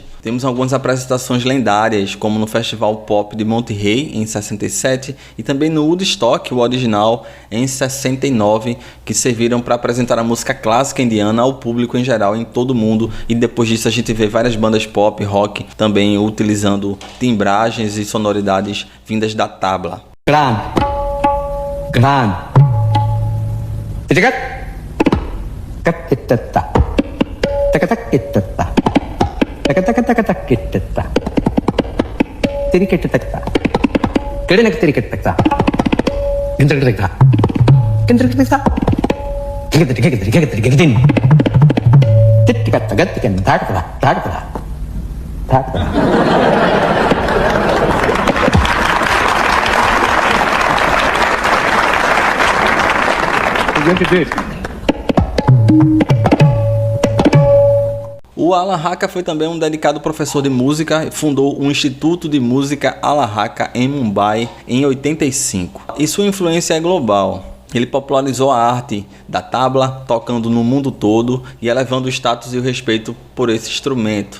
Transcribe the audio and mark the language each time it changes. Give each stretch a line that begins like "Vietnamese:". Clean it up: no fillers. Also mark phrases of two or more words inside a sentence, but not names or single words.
Portuguese: Temos algumas apresentações lendárias, como no Festival Pop de Monterrey em 67 e também no Woodstock, o original, em 69, que serviram para apresentar a música clássica indiana ao público em geral em todo o mundo. E depois disso a gente vê várias bandas pop, rock, também utilizando timbragens e sonoridades vindas da tabla. Gran. Kattata. Takatakittata. Takatakatakatakittata. Tirikittakta. Kirinaktirikittakta. Kintrikittakta. Kintrikittakta. Kikittikittikittikittikittin. Tittikattagattikatta. Takatala. Takatala. Takatala.
English: You're going to do it.
Portuguese: O Alar-Haka foi também um dedicado professor de música e fundou o Instituto de Música Alar-Haka em Mumbai em 85. E sua influência é global. Ele popularizou a arte da tabla, tocando no mundo todo e elevando o status e o respeito por esse instrumento.